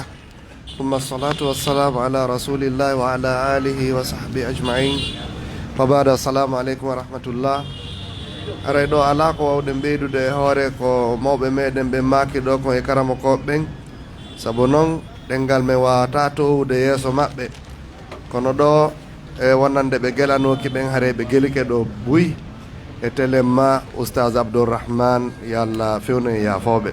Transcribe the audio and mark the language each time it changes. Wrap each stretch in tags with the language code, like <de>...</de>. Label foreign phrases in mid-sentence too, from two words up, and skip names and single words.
<ar>ثم الصلاة والسلام على رسول الله وعلى آله وصحبه أجمعين. وبعد، السلام عليكم ورحمة الله.</ar> <ff>haray ɗo ala ko wawɗen ɓeydude e hoore ko mawɓe meɗen ɓe maki ɗo kon e karama koɓe ɓen, saabu noon ɗengal men wawata towude yeeso maɓɓe, kono ɗo e wonande ɓe gelanoki ɓen haare ɓe gelike ɗo buy e téléma Oustaz Abdourahmane, yo Allah fewnu e yafoɓe.</ff>